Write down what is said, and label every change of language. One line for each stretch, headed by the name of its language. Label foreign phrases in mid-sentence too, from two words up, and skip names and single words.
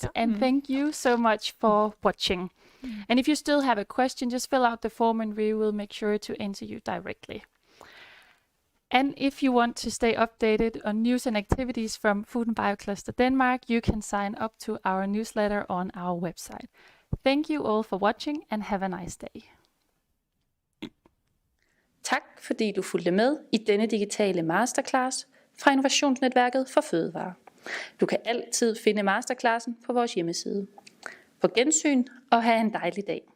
English: And thank you so much for watching. And if you still have a question, just fill out the form and we will make sure to answer you directly. And if you want to stay updated on news and activities from Food and Biocluster Denmark, you can sign up to our newsletter on our website. Thank you all for watching and have a nice day.
Danish: Tak fordi du fulgte med i denne digitale masterclass fra Innovationsnetværket for Fødevarer. Du kan altid finde masterclassen på vores hjemmeside. På gensyn og have en dejlig dag.